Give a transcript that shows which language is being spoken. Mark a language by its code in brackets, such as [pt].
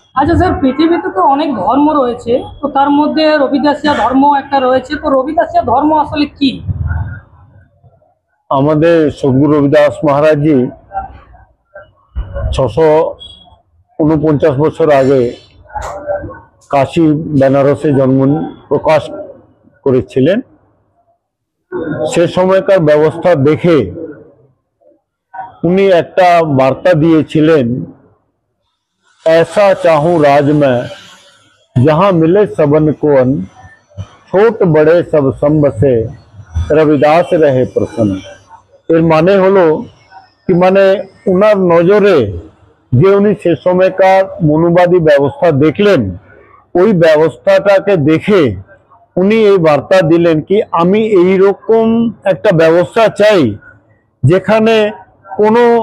[bn] আচ্ছা স্যার, পৃথিবীতে তো অনেক ধর্ম রয়েছে, তো তার মধ্যে রবিদাসিয়া ধর্ম একটা রয়েছে, তো রবিদাসিয়া ধর্ম আসলে কি? আমাদের সদ্গুরু রবিদাস মহারাজজি 649 বছর আগে কাশী বেনারসে জন্ম প্রকাশ করেছিলেন। সে সময়কার ব্যবস্থা দেখে উনি একটা বার্তা দিয়েছিলেন, [hi] ऐसा चाहूं राज में जहां मिले सबन को अन, छोट बड़े सब संबसे রবিদাস রহে প্রসন্ন। [bn] এর মানে হলো কি, মানে উনার নজরে যে উনি সে সময়কার মনুবাদী ব্যবস্থা দেখলেন, ওই ব্যবস্থাটাকে দেখে উনি এই বার্তা দিলেন কি আমি এই রকম একটা ব্যবস্থা চাই যেখানে কোনো